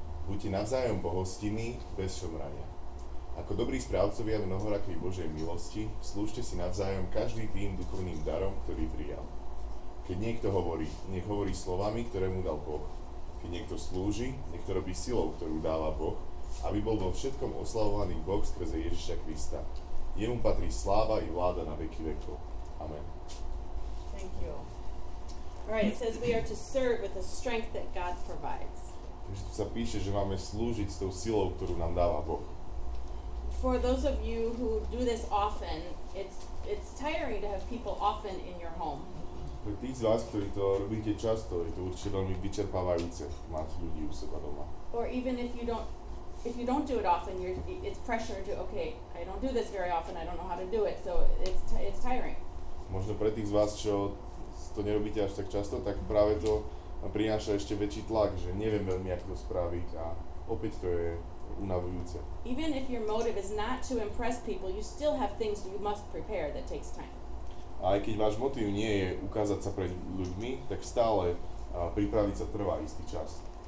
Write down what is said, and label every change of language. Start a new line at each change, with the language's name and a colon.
Slovak: Buďte navzájom pohostinní bez šomrania. Ako dobrí správcovia mnohorakej Božej milosti, slúžte si navzájom každý tým duchovným darom, ktorý prijal. Keď niekto hovorí, nech hovorí slovami, ktoré mu dal Boh. Keď niekto slúži, nech to robí silou, ktorú dáva Boh, aby bol vo všetkom oslavovaný Boh skrze Ježiša Krista. Jemu patrí sláva i vláda na veky vekov. Amen.
English: Thank you. Alright, it says we are to serve with the strength that God provides.
Slovak: Takže tu sa píše, že máme slúžiť s tou silou, ktorú nám dáva Boh.
English: For those of you who do this often, it's tiring to have people often in your home.
Slovak: Pre tých z vás, ktorí to robíte často, je to určite veľmi vyčerpávajúce mať ľudí u seba doma.
English: Or even if you don't do it often, it's pressure to, okay, I don't do this very often, I don't know how to do it, so it's tiring.
Slovak: Možno pre tých z vás, čo to nerobíte až tak často, tak práve to prináša ešte väčší tlak, že neviem veľmi, ako to spraviť a opäť to je unavujúce.
English: Even if your motive is not to impress people, you still have things you must prepare that takes time.
Slovak: A aj keď váš motív nie je ukázať sa pred ľuďmi, tak stále pripraviť sa trvá istý čas.